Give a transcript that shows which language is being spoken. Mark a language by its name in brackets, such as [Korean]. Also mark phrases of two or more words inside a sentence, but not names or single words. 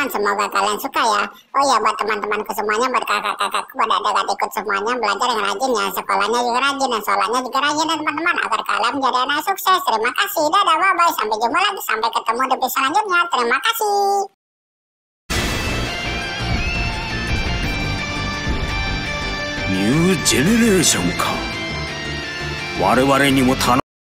[Indonesian] Semoga kalian suka ya. Oh ya, buat teman-temanku semuanya, buat kakak-kakakku, buat adik-adikku semuanya, belajar yang rajin ya. Sekolahnya juga rajin dan sekolahnya juga rajin ya teman-teman, agar kalian menjadi anak sukses. Terima kasih. Dadah, bye-bye. Sampai jumpa lagi. Sampai ketemu di video selanjutnya. Terima kasih. [Japanese] ニュージェネレーションか。我々にも頼